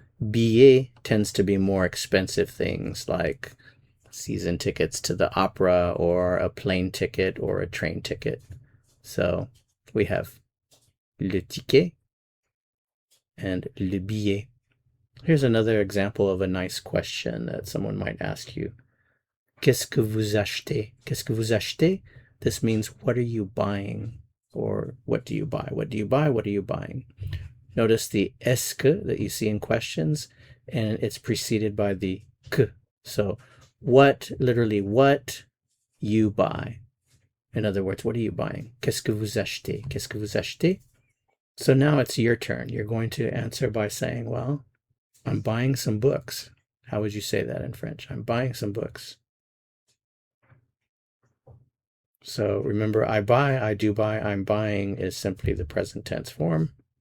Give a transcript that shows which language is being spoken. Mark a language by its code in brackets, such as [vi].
[en] Billet tends to be more expensive things like season tickets to the opera or a plane ticket or a train ticket. So we have le ticket and le billet. Here's another example of a nice question that someone might ask you. [fr] Qu'est-ce que vous achetez? Qu'est-ce que vous achetez? [en] This means what are you buying? Or what do you buy? What do you buy? What are you buying? Notice the est-ce que that you see in questions, and it's preceded by the que. So what, literally what you buy. In other words, what are you buying? [fr] Qu'est-ce que vous achetez? Qu'est-ce que vous achetez? [en] So now it's your turn. You're going to answer by saying, well, I'm buying some books. How would you say that in French? I'm buying some books. So remember, I buy, I do buy, I'm buying is simply the present tense form.